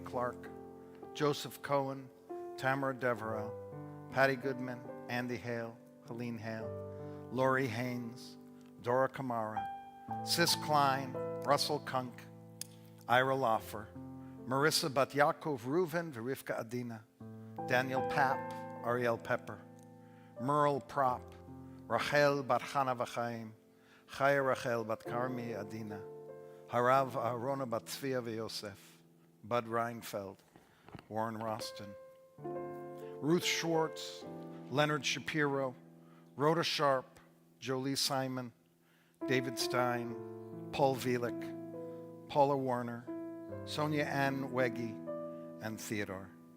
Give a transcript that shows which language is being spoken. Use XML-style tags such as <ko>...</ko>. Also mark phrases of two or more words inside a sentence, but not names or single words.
<en>Clark, Joseph Cohen, Tamara Devereux, Patty Goodman, Andy Hale, Helene Hale, Lori Haynes, Dora Kamara, Sis Klein, Russell Kunk, Ira Loffer, Marissa Bat Yaakov Reuven, Verivka Adina, Daniel Papp, Ariel Pepper, Merle Prop, Rachel Bat Chana V'Chaim, Chaya Rachel Bat Karmi Adina, Harav Aharona Bat Tzvia V'Yosef, Bud Reinfeld, Warren Roston, Ruth Schwartz, Leonard Shapiro, Rhoda Sharp, Jolie Simon, David Stein, Paul Vielik, Paula Warner, Sonia Ann Wegge, and Theodore.</en>